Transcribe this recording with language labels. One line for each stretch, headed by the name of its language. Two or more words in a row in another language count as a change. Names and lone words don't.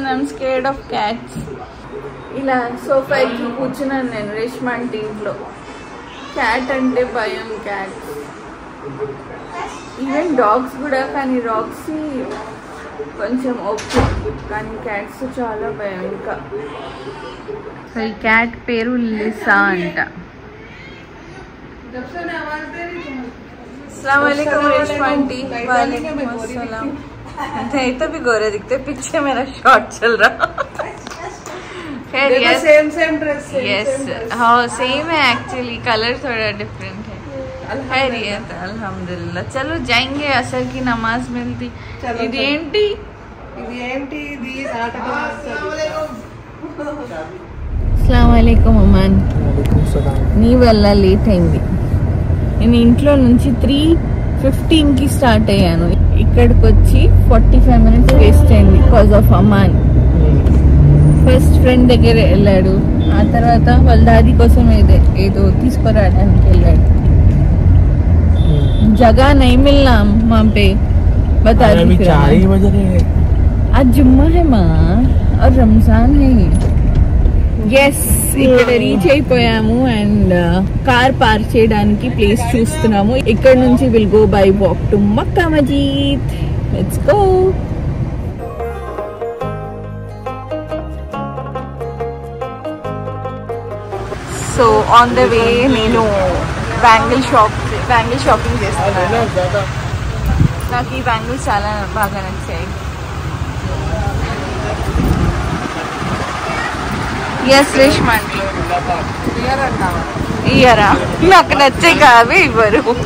English: I'm scared of cats.
Telugu: ఇలా సోఫాకి కూర్చున్నాను నేను రేష్మా ఆంటీ ఇంట్లో క్యాట్ అంటే భయం క్యాట్స్
English: even dogs
Telugu: కూడా కానీ రాక్సీ కొంచెం ఓకే కానీ క్యాట్స్ చాలా భయం ఇంకా సో ఈ క్యాట్ పేరు లిసా అంట
Hindi: अस्सलाम वालेकुम रेशमा आंटी वालेकुम अस्सलाम नहीं तो भी गोरे दिखते पीछे मेरा शॉट चल रहा खैर
English: same dress
Hindi: यस हाँ सेम है एक्चुअली कलर थोड़ा डिफरेंट है खैरियत अल्हम्दुलिल्लाह चलो जाएंगे असर की नमाज मिलती
Telugu: ఇది ఏంటి
Arabic: السلام عليكم
Telugu: अमान నీ వల్ల లేట్ అయింది నేను ఇంట్లో నుంచి 3:15కి స్టార్ట్ అయ్యాను ఇక్కడికి వచ్చి 45
English: minutes waste
Telugu: అయింది
English: because of
Telugu: అమాన్
English: first friend
Telugu: దగ్గర వెళ్ళాడు ఆ తర్వాత వాళ్ళ దాది కోసం ఏదో తీసుకురావడానికి వెళ్ళాడు
Hindi: जगह नहीं मिलना वहाँ पे बता दी आज जुम्मा है माँ और रमजान है
Telugu: ఎస్ ఇక్కడ రీచ్ అయిపోయాము అండ్
English: car park
Telugu: చేయడానికి ప్లేస్ చూస్తున్నాము ఇక్కడ నుంచి
English: will go by walk to
Telugu: మక్కా మస్జిద్
English: let's go so on the way
Telugu: నేను
English: bangle shopping
Telugu: చేస్తున్నాను నాకు ఈ బ్యాంగిల్స్ చాలా బాగా నచ్చాయి ఎస్ రేష్మా ఆంటీ ఇయరా నాకు నచ్చే కావే ఇవ్వరు